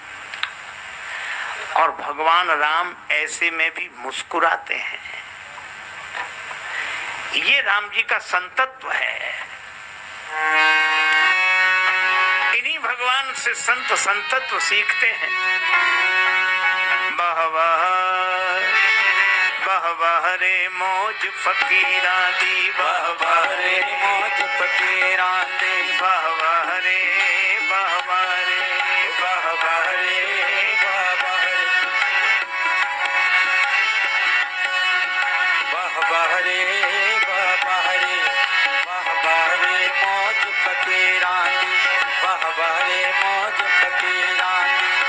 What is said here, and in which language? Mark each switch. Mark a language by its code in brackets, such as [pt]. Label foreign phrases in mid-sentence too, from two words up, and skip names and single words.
[hi] और भगवान राम ऐसे में भी मुस्कुराते हैं। ये राम जी का संतत्व है। इन्हीं भगवान से संत संतत्व सीखते हैं। [pa] ਬਹਵਹ ਬਹਵਹ ਰੇ ਮੌਜ ਫਕੀਰਾਂ ਦੀ, ਬਹਵਹ ਰੇ ਮੌਜ ਫਕੀਰਾਂ ਦੀ, ਬਹਵਹ ਰੇ ਬਹਵਹ ਰੇ ਬਹਵਹ ਰੇ ਬਹਵਹ ਰੇ ਬਹਵਹ ਰੇ ਬਹਵਹ ਰੇ ਬਹਵਹ ਰੇ ਮੌਜ ਫਕੀਰਾਂ ਦੀ, ਬਹਵਹ ਰੇ ਮੌਜ ਫਕੀਰਾਂ ਦੀ।